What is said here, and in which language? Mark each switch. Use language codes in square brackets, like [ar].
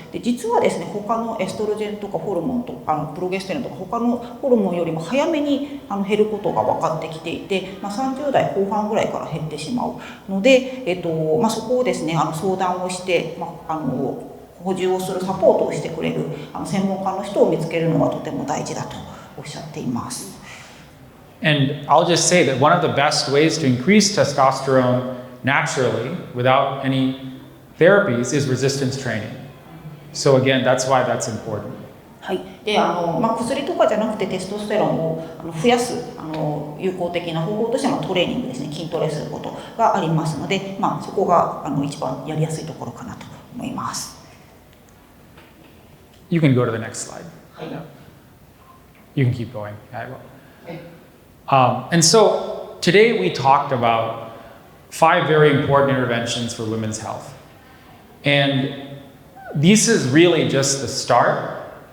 [ja] で、実はですね、他のエストロジェンとかホルモンとプロゲステロンとか他のホルモンよりも早めに減ることが分かってきていて、30代後半ぐらいから減ってしまうので、そこをですね、相談をして、補充をするサポートをしてくれる専門家の人を見つけるのがとても大事だとおっしゃっています。 [en] And I'll just say that one of the best ways to increase testosterone naturally without any therapies is resistance training. So again, that's why that's important. [ja] はい、で薬とかじゃなくてテストステロンを増やす有効的な方法としてはトレーニングですね、筋トレすることがありますので、そこが一番やりやすいところかなと思います。 [en] You can go to the next slide. [ja] はい。 [en] You can keep going. I will. And so today we talked about 5 very important interventions for women's health. And this is really just the start.